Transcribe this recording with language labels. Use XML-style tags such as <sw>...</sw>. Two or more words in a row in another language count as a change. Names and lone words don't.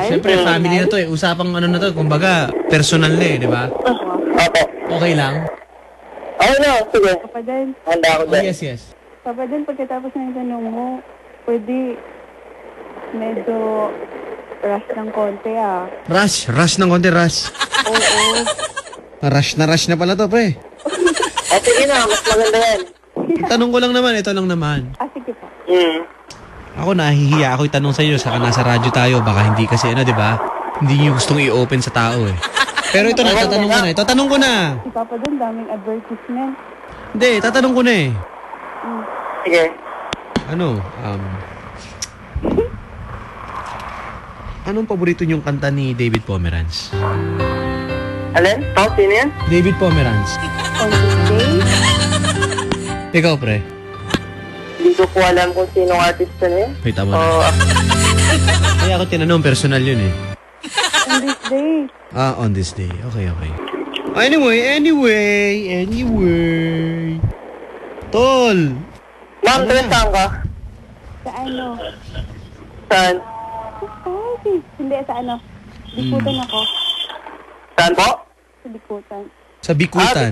<tl>siyempre family na to eh. Usapang ano na to, kumbaga, personal na eh, di ba? Opo. Okay lang? Okay na, sige. Papadan. Handa ako Oh, dyan. yes. Papadan, pagkatapos ng tanong mo, pwede medyo rush ng konti ah. Rush ng konti, rush. Oo. Rush na pala to, pre. Sige na, mas maganda yan. Tanong ko lang naman, ito lang naman. Sige po. Ako nahihiya ako itanong sa inyo, saka nasa radyo tayo, baka hindi kasi ano, di ba? Hindi niyo gustong i-open sa tao eh. Pero ito na, tatanong ko na. Si Papadan, daming advertisement. Hindi, tatanong ko na eh. Sige. Ano, anong paborito niyong kanta ni David Pomeranz? Alin? Sino yan? David Pomeranz.</tl> <en>On this day,</en> <tl>Ikaw, pre. Hindi ko po alam kung sinong artist na yun. Wait, tama na. Oh, Ano Kaya ako tinanong, personal yun eh.</tl> <en>On this day. On this day. Okay. Anyway.</en> <tl>Tol! Ma'am, saan ka? Sa ano? Saan? Ay, hindi, sa ano? Bikutan ako. Saan po? Sa Bikutan. Sa Bikutan.</tl>